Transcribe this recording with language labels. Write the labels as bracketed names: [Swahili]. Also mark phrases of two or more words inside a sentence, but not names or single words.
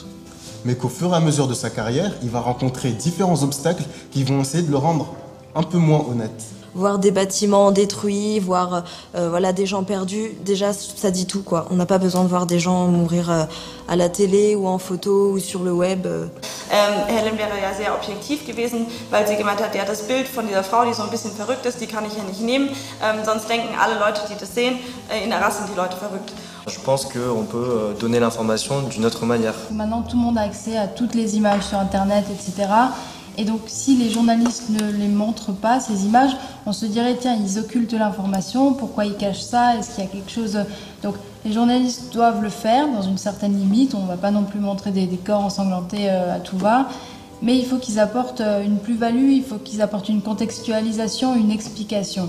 [French] Mais qu'au fur et à mesure de sa carrière, il va rencontrer différents obstacles qui vont essayer de le rendre un peu moins honnête. Voir des bâtiments détruits, voir des gens perdus, déjà ça dit tout quoi. On n'a pas besoin de voir des gens mourir à la télé ou en photo ou sur le web. [German] Helen wäre ja sehr objektiv gewesen, weil sie gemeint hat, ja das Bild von dieser Frau, die so ein bisschen verrückt ist, die kann ich ja nicht nehmen, sonst denken alle Leute, die das sehen, in der Rasse sind die Leute verrückt. [French] Je pense qu'on peut donner l'information d'une autre manière. Maintenant tout le monde a accès à toutes les images sur internet, etc. Et donc si les journalistes ne les montrent pas, ces images, on se dirait tiens, ils occultent l'information, pourquoi ils cachent ça, est-ce qu'il y a quelque chose... Donc les journalistes doivent le faire dans une certaine limite, on ne va pas non plus montrer des corps ensanglantés à tout va, mais il faut qu'ils apportent une plus-value, il faut qu'ils apportent une contextualisation, une explication.